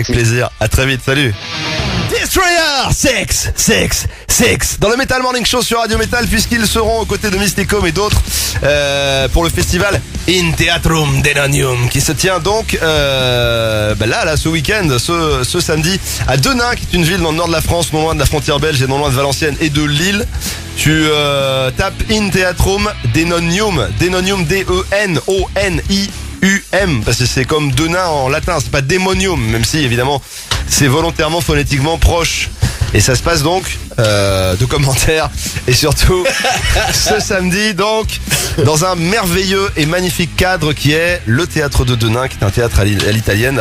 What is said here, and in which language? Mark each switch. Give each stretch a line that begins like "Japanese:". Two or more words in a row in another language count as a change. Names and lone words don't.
French: Avec plaisir, à très vite, salut. Destroyer 666 dans le Metal Morning Show sur Radio Metal, puisqu'ils seront aux côtés de Mysticum et d'autres pour le festival In Theatrum Denonium qui se tient donc là ce week-end, ce samedi à Denain, qui est une ville dans le nord de la France, non loin de la frontière belge et non loin de Valenciennes et de Lille. Tu tapes In Theatrum Denonium D-E-N-O-N-I-U-M, parce que c'est comme Denain en latin, c'est pas démonium, même si évidemment c'est volontairement phonétiquement proche. Et ça se passe donc de commentaires et surtout ce samedi donc dans un merveilleux et magnifique cadre qui est le théâtre de Denain, qui est un théâtre à l'italienne.